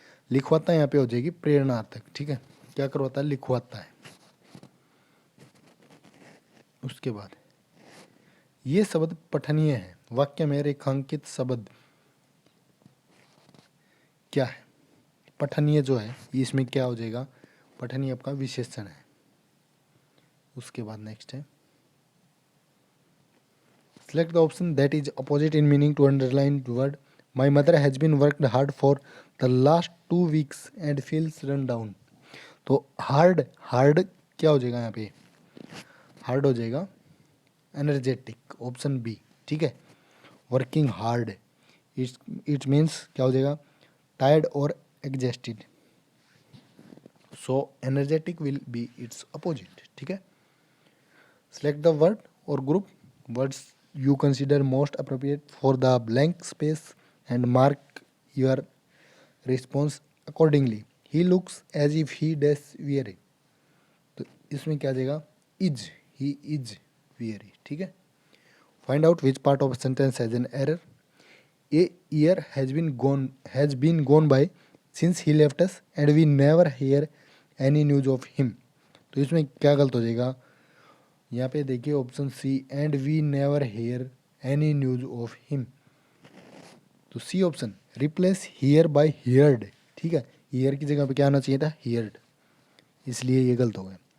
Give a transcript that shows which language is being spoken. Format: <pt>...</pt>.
<hi>लिखवाता यहाँ पे हो जाएगी प्रेरणार्थक, ठीक है। क्या करवाता है? लिखवाता है। उसके बाद ये शब्द पठनीय है। वाक्य में रेखांकित शब्द क्या है? पठनीय जो है इसमें क्या हो जाएगा? पठनीय आपका विशेषण है। उसके बाद नेक्स्ट है</hi> <en>select the option that is opposite in meaning to underlined word. My mother has been worked hard for the last 2 weeks and feels run down.</en> <hi>तो हार्ड क्या हो जाएगा यहाँ पे? हार्ड हो जाएगा एनर्जेटिक, ऑप्शन बी, ठीक है।</hi> <en>working hard it means</en> <hi>क्या हो जाएगा?</hi> <en>Tired और exhausted. So energetic will be its opposite,</en> <hi>ठीक है।</hi> <en>Select the word और group words you consider most appropriate for the blank space and mark your response accordingly. He looks as if he does weary.</en> <hi>तो इसमें क्या जाएगा?</hi> <en>Is, he is weary,</en> <hi>ठीक है।</hi> <en>Find out which part of a sentence has an error. A year has been gone by since he left us and we never hear any news of him.</en> <hi>तो इसमें क्या गलत हो जाएगा? यहाँ पे देखिए option C,</hi> <en>And we never hear any news of him. तो C option, replace here by heard,</en> <hi>ठीक है। हियर की जगह पे क्या आना चाहिए था? हियर्ड, इसलिए ये गलत हो गया।</hi>